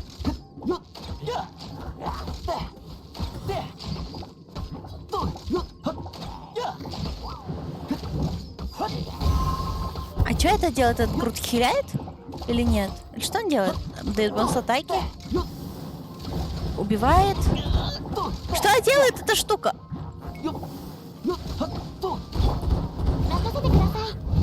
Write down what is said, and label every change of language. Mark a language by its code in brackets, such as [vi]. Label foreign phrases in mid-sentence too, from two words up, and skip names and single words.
[ru] А что это делает? Этот крут хиляет? Или нет? Или что он делает? Дает бонус атаки? Убивает? Что делает эта штука? [ja] 任せてください。